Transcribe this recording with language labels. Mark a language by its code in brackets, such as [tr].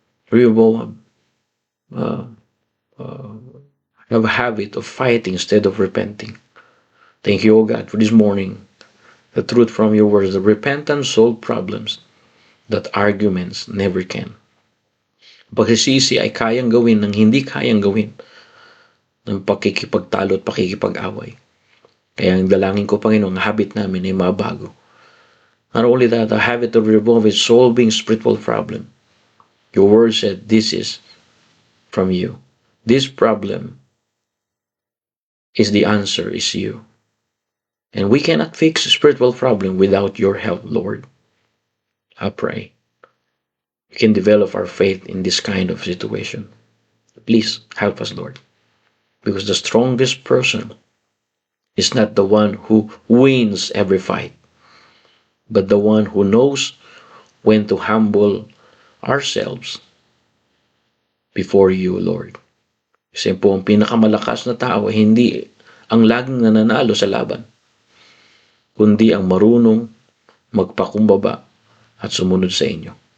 [en] Rehoboam have a habit of fighting instead of repenting. Thank you, oh God, for this morning. The truth from your words, the repentance solve problems that arguments never can. [tl] Pagsisisi ay kayang gawin ng hindi kayang gawin ng pakikipagtalo at pakikipag-away. Kaya ang dalangin ko, Panginoon, ang habit namin ay mabago. [en] Not only that, the habit of revolve is solving spiritual problem. Your word said this is from you. This problem is the answer is you. And we cannot fix a spiritual problem without your help, Lord. I pray we can develop our faith in this kind of situation. Please help us, Lord. Because the strongest person is not the one who wins every fight, but the one who knows when to humble ourselves before you, Lord. [tl] Kasi po ang pinakamalakas na tao hindi ang laging nananalo sa laban, kundi ang marunong magpakumbaba at sumunod sa inyo.